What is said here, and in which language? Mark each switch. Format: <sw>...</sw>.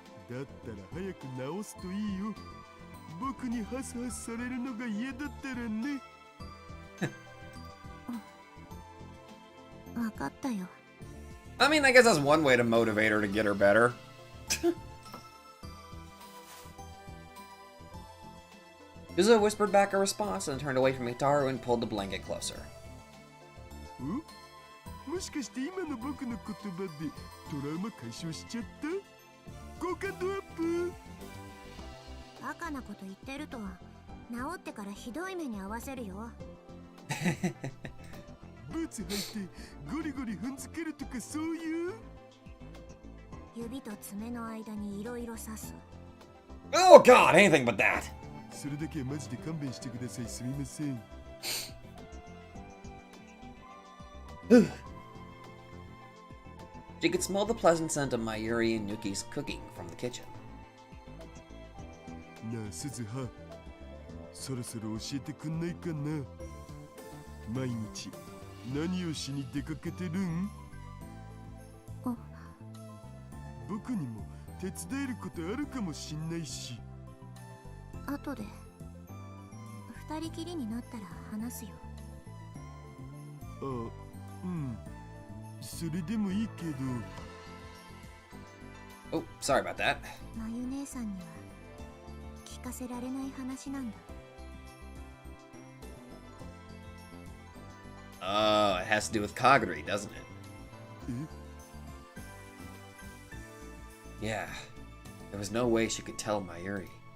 <ja>だったら早く直すといいよ。僕にハスハスされるのが嫌だったらね。わかったよ。</ja> <en>I mean, I guess that's one way to motivate her to get her better. Suzuha whispered back a response and turned away from Hikaru and pulled the blanket closer.</en> <ja>もしかして今の僕の言葉でトラウマ解消しちゃった？好感度アップ？バカなこと言ってると治ってからひどい目に遭わせるよ。ブーツ履いてゴリゴリ踏んづけるとかそういう？指と爪の間にいろいろ刺す。</ja> <en>Oh god, anything but that!</en> <ja>それだけはマジで勘弁してください。すみません。</ja> <en>She could smell the pleasant scent of Mayuri and Yuki's cooking from the kitchen.</en> <ja>なあ、鈴葉。そろそろ教えてくんないかな。毎日何をしに出かけてるん？僕にも手伝えることあるかもしんないし。後で二人きりになったら話すよ。あ、うん。それでもいいけど。</ja> <en>Oh, sorry about that.</en> <ja>まゆ姉さんには聞かせられない話なんだ。</ja> <en>Oh, it has to do with Kagari, doesn't it?</en> <ja>え？</ja> <en>Yeah. There was no way she could tell Mayuri.</en>